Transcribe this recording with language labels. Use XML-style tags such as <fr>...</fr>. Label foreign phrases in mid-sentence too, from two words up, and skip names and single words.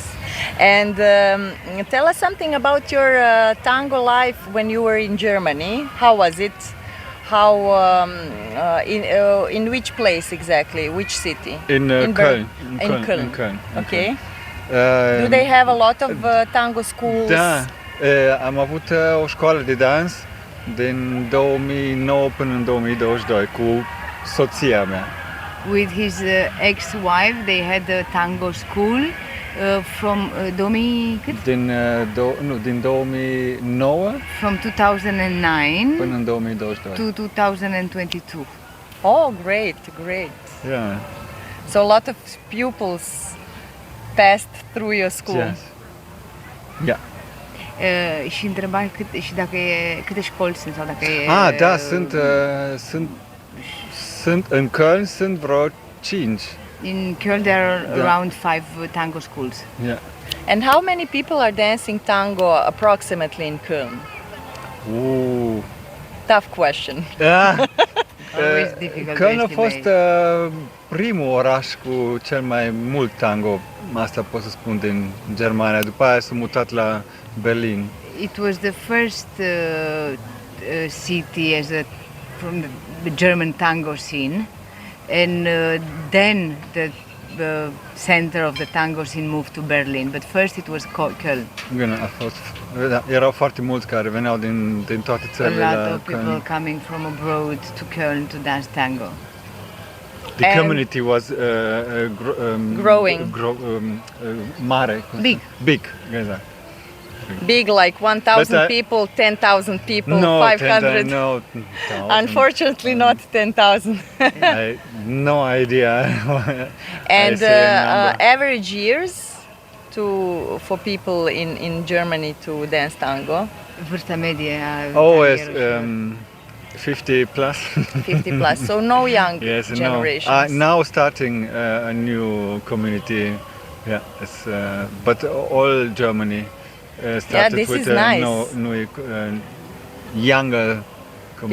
<en>And tell us something about your tango life when you were in Germany. How was it? How in which place exactly? Which city? In Köln. In Köln. Okay. Do they have a lot of tango schools?</en> <ro>Da, am avut o școală de dans din 2009 până în 2022 cu soția mea.</ro> <en>With his ex-wife, they had a tango school from 2000.</en> <ro>Din 2009</ro> <en>from 2009</en> <ro>până în 2022.</ro> <en>to 2022. Oh, great. Yeah. So a lot of pupils passed through your school. Yes. Yeah.</en> <ro>Și întreba dacă câte școli sunt sau dacă e. Da, sunt în Köln sunt vreo 5.</ro> <en>In Köln there are around 5 tango schools. Yeah. And how many people are dancing tango approximately in Köln? Tough question. Always difficult to</en> <ro>Köln a</ro> <en>estimate.</en> <ro>fost primul oraș cu cel mai mult tango, asta pot să spun, din Germania. După aia s-a mutat la Berlin.</ro> <en>It was the first city from the German tango scene, and then the center of the tango scene moved to Berlin, but first it was Köln.</en> <ro>Erau foarte mulți care veneau din toate țările</ro> <en>A</en> <ro>la</ro> <en>lot of people</en> <ro>Köln.</ro> <en>coming from abroad to Köln to dance tango. The community was growing.</en> <ro>Mare.</ro> <en>Big, exact. Big, like 1,000 people, 10,000 people, 500? No, Unfortunately, not 10,000. No idea. And average years for people in Germany to dance tango?</en> <ro>Vârsta medie a</ro> <en>Always 50 plus. 50 plus, so no young Yes, generations. now starting a new community. Yeah, it's, but all Germany started this with is nice. younger community.</en>